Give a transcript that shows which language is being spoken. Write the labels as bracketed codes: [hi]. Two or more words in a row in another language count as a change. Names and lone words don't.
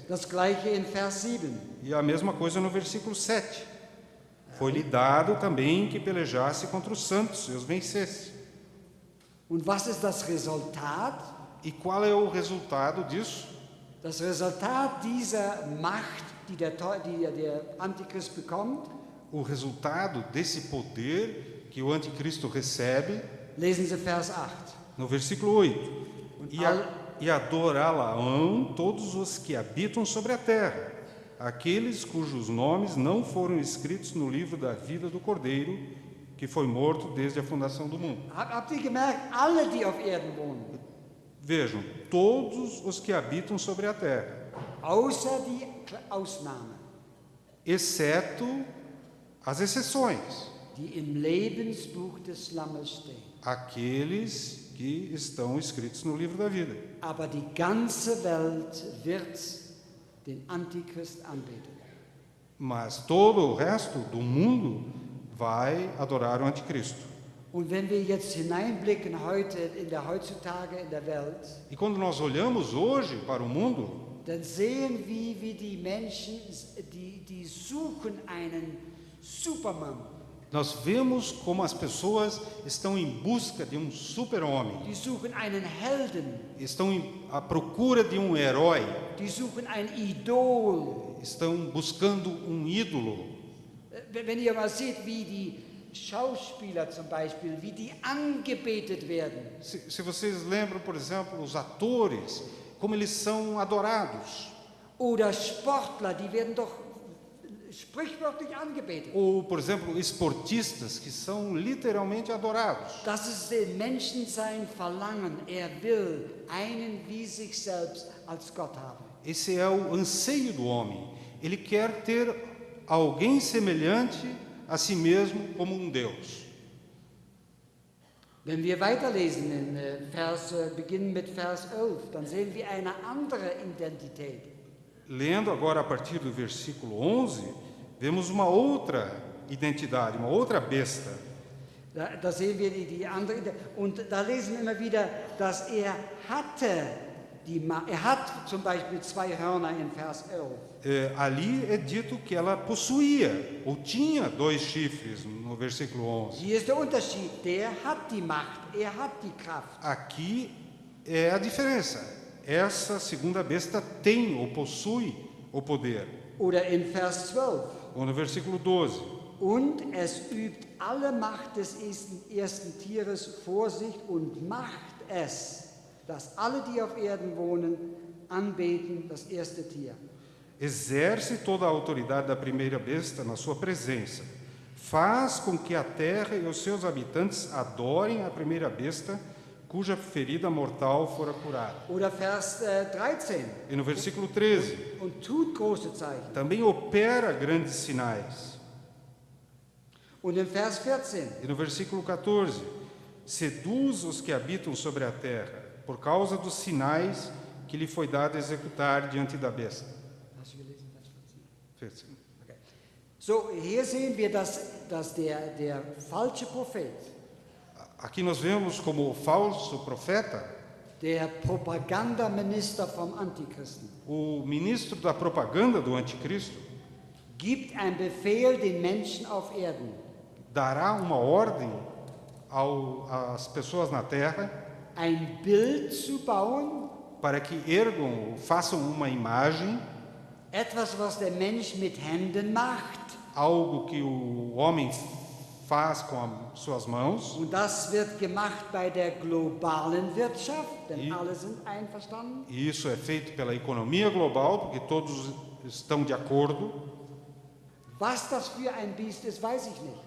[de] Das gleiche in Vers 7. [pt] E a mesma coisa no versículo 7. Foi-lhe dado também que pelejasse contra os santos e os vencesse. [de] Und was ist das Resultat? [pt] E qual é o resultado disso? [de] Das Resultat dieser Macht, die der Antichrist bekommt, [pt] O resultado desse poder que o anticristo recebe, [de] lesen Sie Vers 8. [pt] no versículo 8. E adorá-la-ão todos os que habitam sobre a terra, aqueles cujos nomes não foram escritos no livro da vida do Cordeiro, que foi morto desde a fundação do mundo. [de] Habt ihr gemerkt, alle, die auf Erden wohnen, [pt] Vejam, todos os que habitam sobre a terra, [de] außer die Ausnahme, [pt] exceto as exceções, [de] die im Lebensbuch des Lammes stehen. [pt] aqueles que estão escritos no livro da vida. [de] Aber die ganze Welt wird den Antichrist anbeten. [pt] Mas todo o resto do mundo vai adorar o anticristo. [de] Und wenn wir jetzt hineinblicken heutzutage in der Welt, [pt] E quando nós olhamos hoje para o mundo, [de] dann sehen wir, wie die Menschen, die suchen einen Superman. [pt] nós vemos como as pessoas estão em busca de um super-homem, [de] Die suchen einen Helden, [pt] estão à procura de um herói, [de] die suchen ein Idol. [pt] estão buscando um ídolo. [de] Wenn ihr mal seht, wie die Schauspieler zum Beispiel, wie die angebetet werden. [pt] Se vocês lembram, por exemplo, os atores, como eles são adorados. [de] Oder Sportler, die werden doch sprichwörtlich angebetet. [pt] Ou, por exemplo, esportistas que são literalmente adorados. [de] Das ist den Menschen sein Verlangen. Er will einen wie sich selbst als Gott haben. [pt] Esse é o anseio do homem. Ele quer ter alguém semelhante a si mesmo como um Deus. [de] Wenn wir weiterlesen, beginnen mit Vers 11, dann sehen wir eine andere Identität. [pt] Lendo agora a partir do versículo 11, vemos uma outra identidade, uma outra besta. [de] Da sehen wir die andere Identität. Und da lesen wir immer wieder, dass er hat zum Beispiel 2 Hörner in Vers 11. [pt] Ali é dito que ela possuía, ou tinha 2 chifres, no versículo 11. [de] Hier ist der Unterschied. Der hat die Macht, er hat die Kraft. [pt] Aqui é a diferença. Essa segunda besta tem ou possui o poder. [de] Oder in Vers 12. [pt] Ou no versículo 12. [de] Und es übt alle Macht des ersten Tieres vor sich und macht es, dass alle, die auf Erden wohnen, anbeten das erste Tier. [pt] Exerce toda a autoridade da primeira besta na sua presença. Faz com que a terra e os seus habitantes adorem a primeira besta, cuja ferida mortal fora curada. [de] Oder Vers 13. [pt] E no versículo 13, [de] Und tut große Zeichen. [pt] também opera grandes sinais. [de] Und in Vers 14. [pt] E no versículo 14, seduz os que habitam sobre a terra, por causa dos sinais que lhe foi dado executar diante da besta. [de] Hast du gelesen, Vers 14? [pt] 14. [de] Okay. So, hier sehen wir, dass der falsche Prophet, [pt] Aqui nós vemos como o falso profeta, [de] der Propagandaminister vom Antichristen, [pt] o ministro da propaganda do anticristo, [de] gibt einen Befehl den Menschen auf Erden. [pt] dará uma ordem às pessoas na terra [de] Ein Bild zu bauen, [pt] para que ergam, façam uma imagem, [de] etwas, was der Mensch mit Händen macht. [pt] algo que o homem faz com as suas mãos. [de] Und das wird gemacht bei der globalen Wirtschaft, denn alle sind einverstanden. [pt] E isso é feito pela economia global, porque todos estão de acordo. [de] Was das für ein Biest ist, weiß ich nicht.